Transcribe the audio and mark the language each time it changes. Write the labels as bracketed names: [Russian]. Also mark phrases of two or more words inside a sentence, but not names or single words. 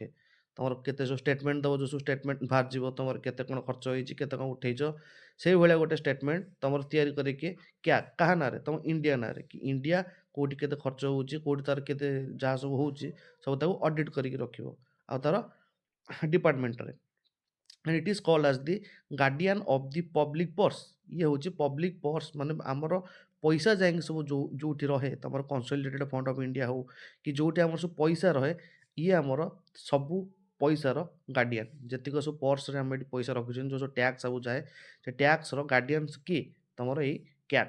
[Odia] ତମର କେତେ ସବୁ ଷ୍ଟେଟମେଣ୍ଟ ଦେବ, ଯେଉଁ ସବୁ ଷ୍ଟେଟମେଣ୍ଟ ବାହାରିଯିବ, ତମର କେତେ କ'ଣ ଖର୍ଚ୍ଚ ହେଇଛି, କେତେ କ'ଣ ଉଠେଇଛ, ସେଇଭଳିଆ ଗୋଟେ ଷ୍ଟେଟମେଣ୍ଟ ତମର ତିଆରି କରିକି କ୍ୟାଗ୍ କାହା ନାଁରେ, ତମ ଇଣ୍ଡିଆ ନାଁରେ, କି ଇଣ୍ଡିଆ କେଉଁଠି କେତେ ଖର୍ଚ୍ଚ ହେଉଛି, କେଉଁଠି ତାର କେତେ ଯାହା ସବୁ ହେଉଛି, ସବୁ ତାକୁ ଅଡିଟ୍ କରିକି ରଖିବ ଆଉ ତାର ଡିପାର୍ଟମେଣ୍ଟରେ। [English] and it is called as the guardian of the public purse। [Odia] ଇଏ ହେଉଛି [English] public purse, [Odia] ମାନେ ଆମର ପଇସା ଯାଇକି ସବୁ ଯେଉଁଠି ରହେ, ତମର କନସୋଲିଡେଟେଡ୍ ଫଣ୍ଡ ଅଫ୍ ଇଣ୍ଡିଆ ହଉ କି ଯେଉଁଠି ଆମର ସବୁ ପଇସା ରହେ, ଇଏ ଆମର ସବୁ ପଇସାର ଗାର୍ଡିଆନ୍। ଯେତିକ ସବୁ ପର୍ସରେ ଆମେ ଏଠି ପଇସା ରଖୁଛନ୍ତି, ଯେଉଁ ସବୁ ଟ୍ୟାକ୍ସ ସବୁ ଯାଏ, ସେ ଟ୍ୟାକ୍ସର ଗାର୍ଡିଆନ୍ସ କିଏ, ତମର ଏଇ କ୍ୟାକ୍।